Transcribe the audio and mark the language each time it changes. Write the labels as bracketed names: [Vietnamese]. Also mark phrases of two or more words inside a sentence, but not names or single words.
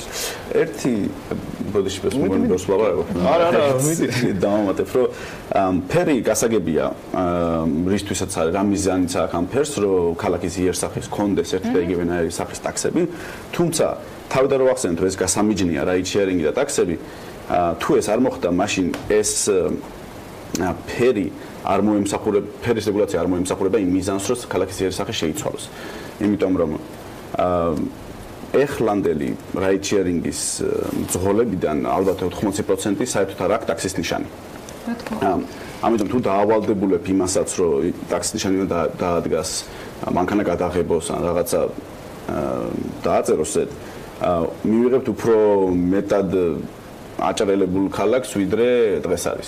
[Georgian] ერთი ბოდიშպես მომენტს ვაბარებ. არა, მიდით დავამატებ, რომ ფერი გასაგებია, რისთვისაც არის რა მიზანიც აქვს ამ ფერს, რომ ქალაქის იერსახის კონდეს ერთი და იგივენაირი სახის ტაქსები, თუმცა თავიდან რომ ახსენეთ, ეს გასამიჯნია [English] ride sharing [Georgian] და ტაქსები, თუ ეს არ მოხდა, მაშინ ეს ფერი არ მოემსახურება, ფერის რეგულაცია არ მოემსახურება იმ მიზანს, რომ ქალაქის იერსახე შეიცვალოს. იმიტომ რომ ეხლანდელი [English] ride sharing- [Georgian] ის მძღოლებიდან ალბათ 80% საერთოდ არ აქვს ტაქსის ნიშანი. ამიტომ თუ დაავალდებულებ იმასაც, რომ ტაქსის ნიშანი უნდა დაადგას, მანქანა გადაღებოს ან რაღაცა დააწეროს, მივიღებთ უფრო მეტად აჭრელებულ ქალაქს, ვიდრე დღეს არის.